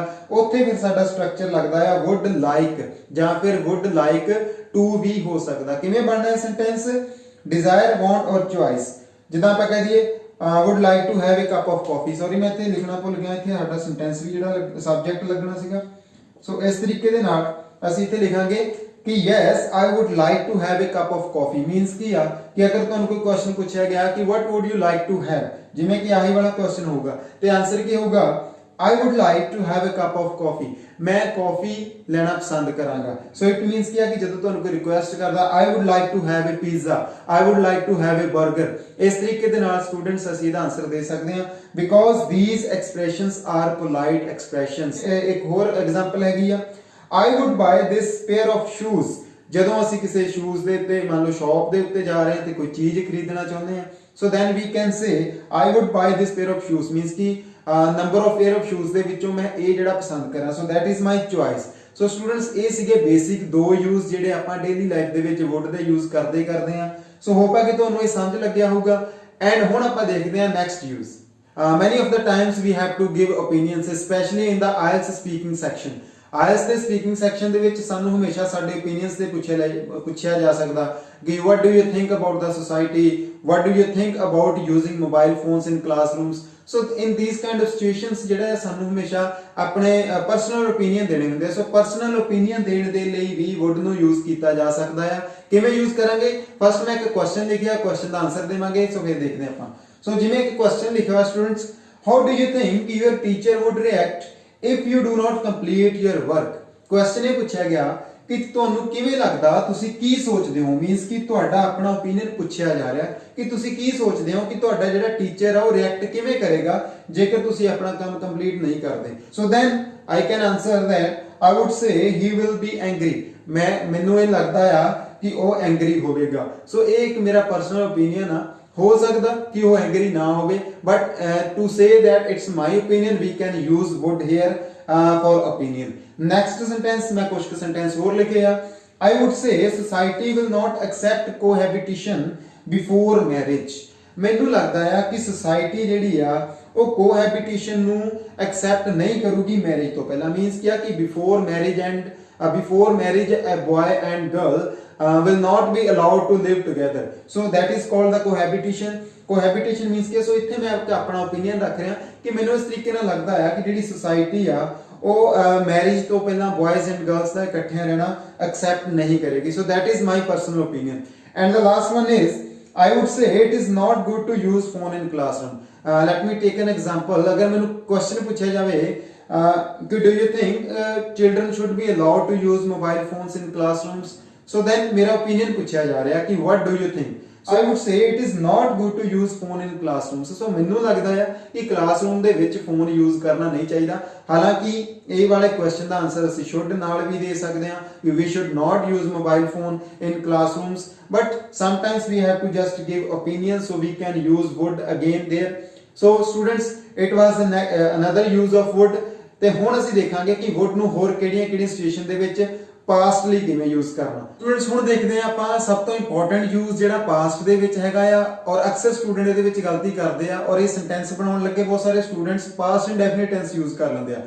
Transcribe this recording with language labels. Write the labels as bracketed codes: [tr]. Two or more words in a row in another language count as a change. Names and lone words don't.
[pa] ਉੱਥੇ ਫਿਰ ਸਾਡਾ ਸਟਰਕਚਰ ਲੱਗਦਾ ਆ [en] would like [pa] ਜਾਂ ਫਿਰ [en] would like to [pa] ਵੀ ਹੋ ਸਕਦਾ। ਕਿਵੇਂ ਬਣਨਾ ਹੈ ਸੈਂਟੈਂਸ, [en] desire, want [pa] ਔਰ ਚੁਆਇਸ। ਜਿੱਦਾਂ ਆਪਾਂ ਕਹਿ ਦਈਏ [en] would like to have a cup of coffee. [pa] ਸੌਰੀ ਮੈਂ ਇੱਥੇ ਲਿਖਣਾ ਭੁੱਲ ਗਿਆ, ਇੱਥੇ ਸਾਡਾ ਸੈਂਟੈਂਸ ਵੀ ਜਿਹੜਾ ਸਬਜੈਕਟ ਲੱਗਣਾ ਸੀਗਾ। ਸੋ ਇਸ ਤਰੀਕੇ ਦੇ ਨਾਲ ਅਸੀਂ ਇੱਥੇ ਲਿਖਾਂਗੇ ਕਿ [en] yes I would like to have a cup of coffee। [pa] ਮੀਨਸ ਕੀ ਆ ਕਿ ਅਗਰ ਤੁਹਾਨੂੰ ਕੋਈ ਕੁਐਸਚਨ ਪੁੱਛਿਆ ਗਿਆ ਕਿ [en] what would you like to have, [pa] ਜਿਵੇਂ ਕਿ ਆਹੀ ਵਾਲਾ ਕੁਐਸਚਨ ਹੋਊਗਾ ਤੇ ਆਨਸਰ ਕੀ ਹੋਊਗਾ, [en] I would like to have a cup of coffee। [pa] ਮੈਂ ਕਾਫੀ ਲੈਣਾ ਪਸੰਦ ਕਰਾਂਗਾ। [en] so it means [pa] ਕੀ ਆ ਕਿ ਜਦੋਂ ਤੁਹਾਨੂੰ ਕੋਈ ਰਿਕੁਐਸਟ ਕਰਦਾ [en] I would like to have a pizza, I would like to have a burger। [pa] ਇਸ ਤਰੀਕੇ ਦੇ ਨਾਲ ਸਟੂਡੈਂਟਸ ਅਸੀਂ ਇਹਦਾ ਆਨਸਰ ਦੇ ਸਕਦੇ ਹਾਂ [en] because these expressions are polite expressions। [pa] ਇੱਕ ਹੋਰ ਐਗਜ਼ਾਮਪਲ ਹੈਗੀ ਆ [en] I would buy this pair of shoes। [pa] ਜਦੋਂ ਅਸੀਂ ਕਿਸੇ ਸ਼ੂਜ਼ ਦੇ ਉੱਤੇ ਮੰਨ ਲਓ ਸ਼ਾਪ ਦੇ ਉੱਤੇ ਜਾ ਰਹੇ ਹਾਂ ਤੇ ਕੋਈ ਚੀਜ਼ ਖਰੀਦਣਾ ਚਾਹੁੰਦੇ ਹਾਂ, [en] so then we can say I would buy this pair of shoes। [pa] ਮੀਨਸ ਕਿ [en] number of pair of shoes [pa] ਦੇ ਵਿੱਚੋਂ ਮੈਂ ਇਹ ਜਿਹੜਾ ਪਸੰਦ ਕਰਾਂ, [en] so that is my choice। [pa] ਸੋ ਸਟੂਡੈਂਟਸ ਇਹ ਸੀਗੇ ਬੇਸਿਕ ਦੋ ਯੂਜ਼ ਜਿਹੜੇ ਆਪਾਂ [en] daily life [pa] ਦੇ ਵਿੱਚ ਵੁੱਡ ਦੇ ਯੂਜ਼ ਕਰਦੇ ਹਾਂ। [en] so hope [pa] ਹੈ ਕਿ ਤੁਹਾਨੂੰ ਇਹ ਸਮਝ ਲੱਗਿਆ ਹੋਊਗਾ। ਐਂਡ ਹੁਣ ਆਪਾਂ ਦੇਖਦੇ ਹਾਂ [en] next use. many of the times we have to give opinions especially in the IELTS speaking section। [pa] ਆਇਲਸ ਦੇ [en] speaking section [pa] ਦੇ ਵਿੱਚ ਸਾਨੂੰ ਹਮੇਸ਼ਾ ਸਾਡੇ ਓਪੀਨੀਅਨਸ ਤੇ ਪੁੱਛਿਆ ਜਾ ਸਕਦਾ ਕਿ [en] what do you think about the society, what do you think about using mobile phones in classrooms। so in these kind of situations [pa] ਜਿਹੜਾ ਸਾਨੂੰ ਹਮੇਸ਼ਾ ਆਪਣੇ [en] personal opinion [pa] ਦੇਣੇ ਹੁੰਦੇ ਆ। ਸੋ [en] personal opinion [pa] ਦੇਣ ਦੇ ਲਈ ਵੀ ਵੁੱਡ ਨੂੰ ਯੂਜ਼ ਕੀਤਾ ਜਾ ਸਕਦਾ ਆ। ਕਿਵੇਂ ਯੂਜ਼ ਕਰਾਂਗੇ, ਫਸਟ ਮੈਂ ਇੱਕ ਕੁਐਸਚਨ ਲਿਖਿਆ, ਕੁਐਸਚਨ ਦਾ ਆਨਸਰ ਦੇਵਾਂਗੇ। ਸੋ ਫਿਰ ਦੇਖਦੇ ਆਪਾਂ। ਸੋ ਜਿਵੇਂ ਇੱਕ ਕੁਐਸਚਨ ਲਿਖਿਆ ਹੋਇਆ ਸਟੂਡੈਂਟਸ, [en] how do you think your teacher would react if you do not complete your work। [pa] ਕੁਐਸਚਨ ਇਹ ਪੁੱਛਿਆ ਗਿਆ ਕਿ ਤੁਹਾਨੂੰ ਕਿਵੇਂ ਲੱਗਦਾ, ਤੁਸੀਂ ਕੀ ਸੋਚਦੇ ਹੋ। ਮੀਨਸ ਕਿ ਤੁਹਾਡਾ ਆਪਣਾ ਓਪੀਨੀਅਨ ਪੁੱਛਿਆ ਜਾ ਰਿਹਾ ਕਿ ਤੁਸੀਂ ਕੀ ਸੋਚਦੇ ਹੋ ਕਿ ਤੁਹਾਡਾ ਜਿਹੜਾ ਟੀਚਰ ਆ ਉਹ ਰਿਐਕਟ ਕਿਵੇਂ ਕਰੇਗਾ ਜੇਕਰ ਤੁਸੀਂ ਆਪਣਾ ਕੰਮ ਕੰਪਲੀਟ ਨਹੀਂ ਕਰਦੇ। [en] so then I can answer that I would say he will be angry। [pa] ਮੈਨੂੰ ਇਹ ਲੱਗਦਾ ਆ ਕਿ ਉਹ ਐਂਗਰੀ ਹੋਵੇਗਾ। ਸੋ ਇਹ ਇੱਕ ਮੇਰਾ [en] personal opinion [pa] ਆ। ਹੋ ਸਕਦਾ ਕਿ ਉਹ ਐਂਗਰੀ ਨਾ ਹੋਵੇ, [en] but to say that it's my opinion we can use would here for opinion. next sentence [pa] ਮੈਂ ਕੁਝ ਸੈਂਟੈਂਸ ਹੋਰ ਲਿਖੇ ਆ। [en] I would say society will not accept cohabitation before marriage। [pa] ਮੈਨੂੰ ਲੱਗਦਾ ਆ ਕਿ society ਜਿਹੜੀ ਆ ਉਹ cohabitation ਨੂੰ accept ਨਹੀਂ ਕਰੂਗੀ ਮੈਰਿਜ ਤੋਂ ਪਹਿਲਾਂ। ਮੀਨਸ ਕੀ ਆ ਕਿ [en] before marriage a boy and girl will not be allowed to live together। so that is called the cohabitation। cohabitation means [pa] ਕਿ ਸੋ ਇੱਥੇ ਮੈਂ ਆਪਣਾ opinion ਰੱਖ ਰਿਹਾ ਕਿ ਮੈਨੂੰ ਇਸ ਤਰੀਕੇ ਨਾਲ ਲੱਗਦਾ ਆ ਕਿ ਜਿਹੜੀ society ਆ ਉਹ ਮੈਰਿਜ ਤੋਂ ਪਹਿਲਾਂ [en] boys and girls [pa] ਦਾ ਇਕੱਠਿਆਂ ਰਹਿਣਾ accept ਨਹੀਂ ਕਰੇਗੀ। [en] so that is my personal opinion। and the last one is I would say it is not good to use phone in classroom। let me take an example। [pa] ਅਗਰ ਮੈਨੂੰ question ਪੁੱਛਿਆ ਜਾਵੇ [en] do you think children should be allowed to use mobile phones in classrooms। so then [pa] ਮੇਰਾ opinion ਪੁੱਛਿਆ ਜਾ ਰਿਹਾ ਕਿ [en] what do you think। I would say it is not good to use phone in classrooms. [pa] So ਮੈਨੂੰ ਲੱਗਦਾ ਹੈ ਕਿ ਕਲਾਸਰੂਮ ਦੇ ਵਿੱਚ ਫੋਨ ਯੂਜ਼ ਕਰਨਾ ਨਹੀਂ ਚਾਹੀਦਾ। ਹਾਲਾਂਕਿ ਇਹ ਵਾਲੇ ਕੁਐਸਚਨ ਦਾ ਆਨਸਰ ਅਸੀਂ should ਨਾਲ ਵੀ ਦੇ ਸਕਦੇ ਹਾਂ ਕਿ [en] we should not use mobile phone in classrooms, but sometimes we have to just give opinions, so we can use would again there. So students, it was another use of would। [pa] ਤੇ ਹੁਣ ਅਸੀਂ ਦੇਖਾਂਗੇ ਕਿ would ਨੂੰ ਹੋਰ ਕਿਹੜੀਆਂ ਸਿਚੁਏਸ਼ਨ ਦੇ ਵਿੱਚ ਪਾਸਟ ਲਈ ਕਿਵੇਂ ਯੂਜ਼ ਕਰਨਾ। ਸਟੂਡੈਂਟਸ ਹੁਣ ਦੇਖਦੇ ਆ ਆਪਾਂ ਸਭ ਤੋਂ ਇੰਪੋਰਟੈਂਟ ਯੂਜ਼ ਜਿਹੜਾ ਪਾਸਟ ਦੇ ਵਿੱਚ ਹੈਗਾ ਆ, ਔਰ ਅਕਸਰ ਸਟੂਡੈਂਟ ਇਹਦੇ ਵਿੱਚ ਗਲਤੀ ਕਰਦੇ ਆ, ਔਰ ਇਹ ਸੈਂਟੈਂਸ ਬਣਾਉਣ ਲੱਗੇ ਬਹੁਤ ਸਾਰੇ ਸਟੂਡੈਂਟਸ [en] past indefinite tense [pa] ਯੂਜ਼ ਕਰ ਲੈਂਦੇ ਆ।